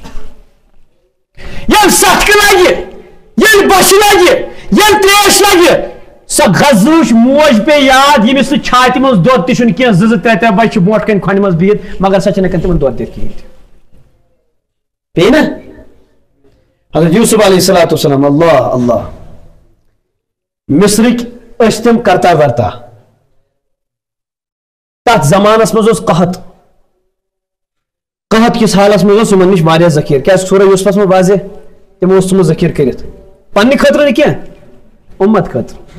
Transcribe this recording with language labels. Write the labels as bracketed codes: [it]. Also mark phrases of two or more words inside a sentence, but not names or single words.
[ks] یل سٹکہٕ لگہِ یل بۄچھِ لگہِ یل تریش لگہِ سۄ غزوٕچ موج پے یاد ییٚمِس سُہ چھاتہِ منٛز دۄد تہِ چھُنہٕ کینٛہہ 2-3 بچہِ چھِ برونٛٹھ کَنہِ کھۄنہِ منٛز بِہِتھ مگر سۄ چھنہٕ ہٮ۪کان تِمن دۄد دِتھ کِہیٖنۍ تہِ پیٚیہِ نا حضرت یوسف [ar] علیہ الصلوۃ والسلام [ks] اللہ اللہ مصرٕکۍ ٲسۍ تِم کرتا ورتا تتھ زمانس منٛز اوس قحط قحط کس حالس منٛز اوس یِمن نِش واریاہ ذخیٖر کیٛازِ سورہ یوسفس منٛز واضح تِمو اوس ژھُنمُت ذخیٖر کٔرِتھ پننہِ خٲطرٕ نہٕ کینٛہہ اُمت خٲطرٕ